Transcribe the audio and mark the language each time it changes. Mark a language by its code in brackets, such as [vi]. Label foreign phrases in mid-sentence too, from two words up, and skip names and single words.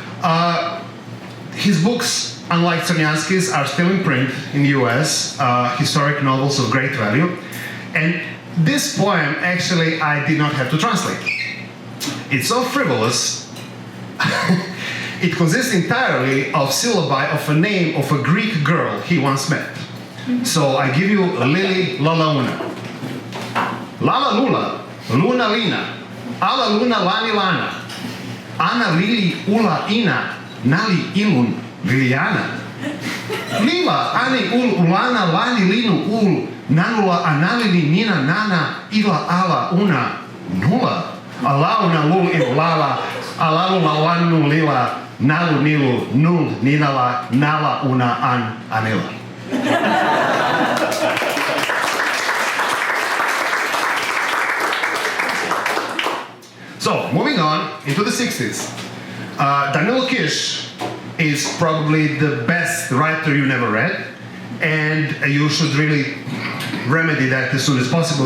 [en] His books, unlike Crnjanski's, are still in print in the US, historic novels of great value. And this poem, actually, I did not have to translate. It's so frivolous. It consists entirely of syllabi of a name of a Greek girl he once met. So I give you Lili Lala Una. Lala Lula, Luna Lina, Ala Luna Lani Lana, Ana Lili Ula Ina, Nali Ilun Liliana. Lila Ani Ul Ulana Lani Linu Ul, Nanula Analili Nina Nana, Ila Ala Una, Nula, Alauna Lul Ilala, Alalula Lanu Lila, Nalu Nilu, Nul Ninala, Nala Una An Anila. So, moving on into the 60s. Danilo Kish is probably the best writer you never read, and you should really remedy that as soon as possible.